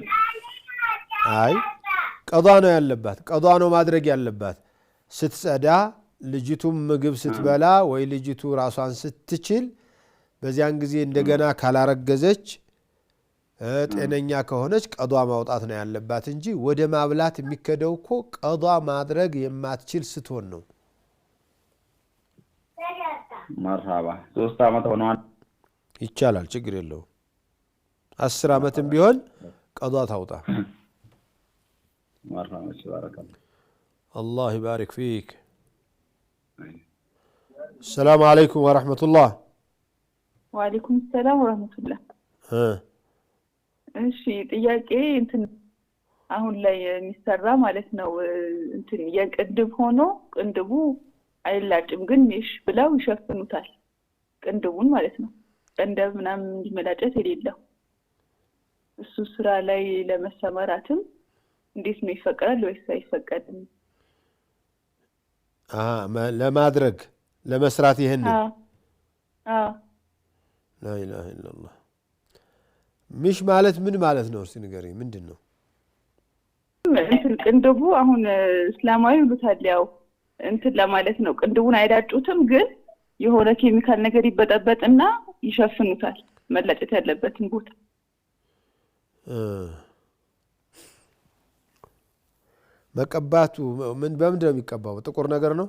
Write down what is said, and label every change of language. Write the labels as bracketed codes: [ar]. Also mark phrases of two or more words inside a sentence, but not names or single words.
[am] አይ ቀዷ ነው ያለባት ቀዷ ነው ማድረግ ያለባት ስትጸዳ ልጅቱም ምግብ ስትበላ ወይ ልጅቱ ራሷን ስትችል በዚያን ጊዜ እንደገና ካላረገዘች ጤነኛ ከሆነች ቀዷ ማውጣት ነው ያለባት እንጂ ወደ ማብላት የሚከደው እኮ ቀዷ ማድረግ የማትችል ስትሆን ነው መርሃባ 3 አመት ሆኗል ይቻላል ችግር የለው 10 አመትም ቢሆን ቀዷ ታውጣ [ar] مرحبا بارك الله الله يبارك فيك السلام عليكم ورحمة الله وعليكم السلام ورحمة الله [am] እሺ ጥያቄ እንትን አሁን ላይ የሚሰራ ማለት ነው እንትን የቅንድብ ሆኖ ቅንድቡ አይላጭም ግን እሺ ብለው ይሸፍኑታል ቅንድቡን ማለት ነው ቅንድብ ምናምን እንዲመላጨት የሌለው እሱ ስራ ላይ ለመሰማራትም እንዴት ነው ይፈቀዳል ወይስ አይፈቀድም ለማድረግ ለመስራት ይሄን [ar] لا اله الا الله [am] مش ማለት ምን ማለት ነው እስቲ ንገሪኝ ምንድነው እንትን ቅንድቡ አሁን እስላማዊ ይሉታል ያው እንትን ለማለት ነው ቅንድቡን አይዳጩትም ግን የሆነ ኬሚካል ነገር ይበጠበጥና ይሸፍኑታል መላጨት ያለበትን ቦታ መቀባቱ ምን በምንድነው የሚቀባው ጥቁር ነገር ነው